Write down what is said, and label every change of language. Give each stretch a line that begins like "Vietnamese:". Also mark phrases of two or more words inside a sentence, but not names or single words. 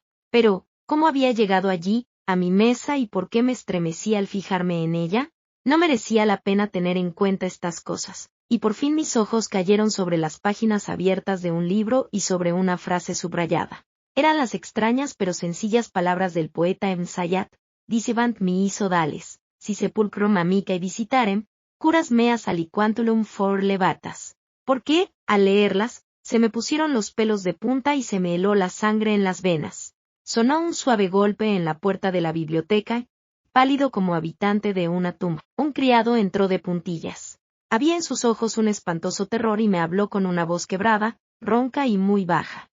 Spanish: Pero, ¿cómo había llegado allí, a mi mesa y por qué me estremecí al fijarme en ella? No merecía la pena tener en cuenta estas cosas. Y por fin mis ojos cayeron sobre las páginas abiertas de un libro y sobre una frase subrayada. Eran las extrañas pero sencillas palabras del poeta Ensayat,
Latin: dicebant mihi sodales, si sepulcrum amicae visitarem, curas meas aliquantulum for levatas.
Spanish: ¿Por qué, al leerlas, se me pusieron los pelos de punta y se me heló la sangre en las venas? Sonó un suave golpe en la puerta de la biblioteca, pálido como habitante de una tumba. Un criado entró de puntillas. Había en sus ojos un espantoso terror y me habló con una voz quebrada, ronca y muy baja.